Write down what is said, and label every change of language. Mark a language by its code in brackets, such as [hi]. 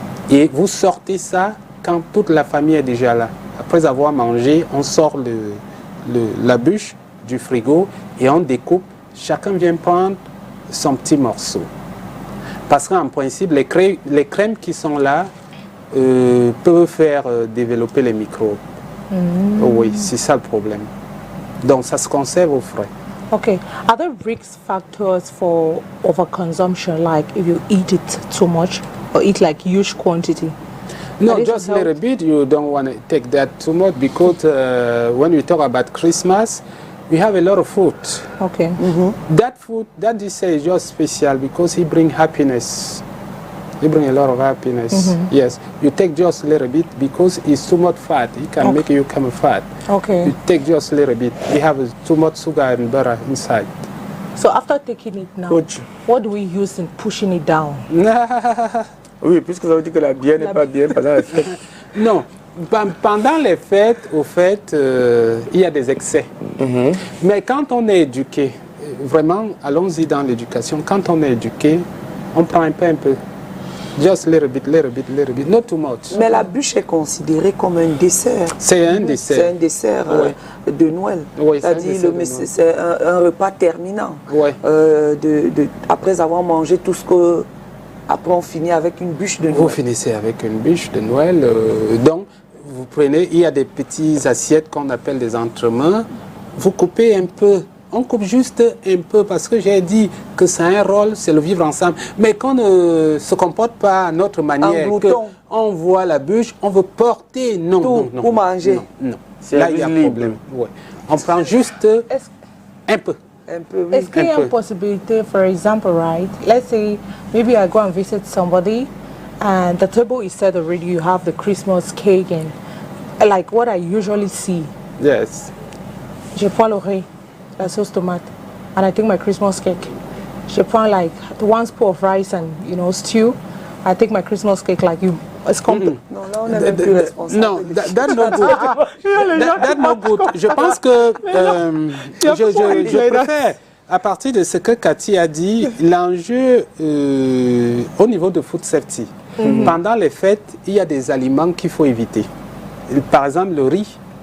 [fr] Et vous sortez ça quand toute la famille est déjà là. Après avoir mangé, on sort la bûche du frigo et on découpe. Chacun vient prendre son petit morceau. Parce qu'en principe, les crèmes qui sont là peuvent faire développer les microbes. Oui, c'est ça le problème. Donc ça se conserve au frais. [en] Okay. Are there risk factors for overconsumption, like if you eat it too much or eat like huge quantity? No, just a little bit. You don't want to take that too much because when we talk about Christmas, we have a lot of food. Okay. That food, that this is just special because he brings happiness. He brings a lot of happiness. Yes, you take just a little bit because it's too much fat. It can make you come fat. Okay. You take just a little bit. You have too much sugar and butter inside. So after taking it now, Coach. what do we use in pushing it down? [fr] Oui, puisque ça veut dire que la bière n'est pas bien pendant la fête. Non, pendant les fêtes, au fait, il y a des excès. Mais quand on est éduqué, vraiment, allons-y dans l'éducation, quand on est éduqué, on prend un peu. [en] Just little bit, not too much. [fr] Mais la bûche est considérée comme un dessert. C'est un dessert. C'est un dessert de Noël. Oui, c'est-à-dire c'est un repas terminant. Oui. Après avoir mangé tout ce que... Après on finit avec une bûche de Noël. Vous finissez avec une bûche de Noël. Donc, vous prenez, il y a des petites assiettes qu'on appelle des entremets. Vous coupez un peu. On coupe juste un peu parce que j'ai dit que c'est un rôle, c'est le vivre ensemble. Mais qu'on ne se comporte pas à notre manière, on voit la bûche, on veut porter, non. Pour manger. Non. Là, il y a un problème. Ouais. On prend juste un peu. Est-ce qu'il y a une possibilité, [en] for example, right? Let's say maybe I go and visit somebody and the table is set already, you have the Christmas cake and like what I usually see. Yes. [fr] Je prends le riz, la sauce tomate, [en] and I take my Christmas cake. [fr] Je prends [en] like 1 spoon of rice and, you know, stew. I take my Christmas cake like you. It's complete. [fr] Non, là on est même plus responsable. [en] Non, that's not good. That's not good. [fr] Je pense que je préfère, à partir de ce que Cathy a dit, l'enjeu au niveau de food safety. Pendant les fêtes, il y a des aliments qu'il faut éviter. Par exemple, le riz.